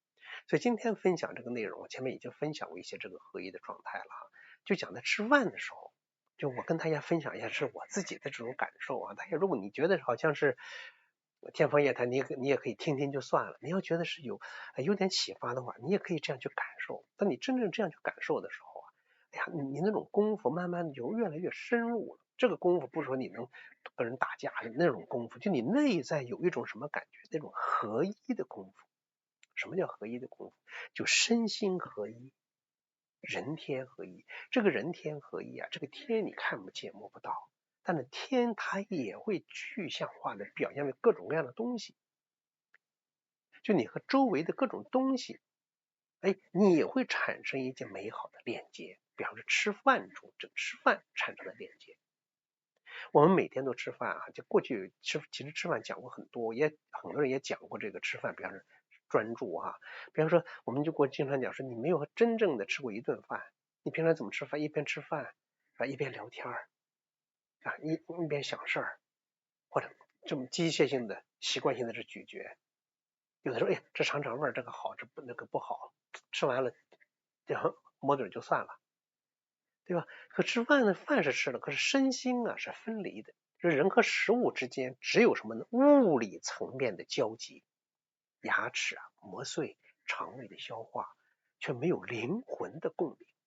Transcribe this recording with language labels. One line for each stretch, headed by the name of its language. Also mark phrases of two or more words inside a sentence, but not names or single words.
Chinese: 所以今天分享這個內容，前面已經分享過一些這個合一的狀態了就講在吃飯的時候，就我跟大家分享一下是我自己的這種感受大家如果你覺得好像是天方夜谭，你也可以聽聽就算了。你要覺得是有點啟發的話，你也可以這樣去感受。當你真正這樣去感受的時候你那種功夫慢慢的就越來越深入了。這個功夫不是說你能跟人打架的那種功夫，就你內在有一種什麼感覺，那種合一的功夫。什麼叫合一的功夫？就身心合一。人天合一。這個人天合一啊，这个天你看不見摸不到，但是天它也会具象化的表現為各種各樣的東西。就你和周圍的各種東西，你也會產生一件美好的鏈接。比方說吃飯中，這吃飯產生的鏈接。我們每天都吃飯啊，就過去其實吃飯講過很多，很多人也講過這個吃飯，比方說專注啊，比方說我們就經常講說，你沒有真正的吃過一頓飯，你平常怎麼吃飯？一邊吃飯啊，一邊聊天啊，一邊想事兒，或者這麼機械性的、習慣性的是咀嚼。有的時候，這嘗嘗味兒，這個好，那個不好，吃完了，然後摸嘴就算了。對吧？可吃飯呢，飯是吃了，可是身心啊是分離的。就是人和食物之間只有什麼呢？物理層面的交集，牙齒啊磨碎，腸胃的消化，卻沒有靈魂的共鳴。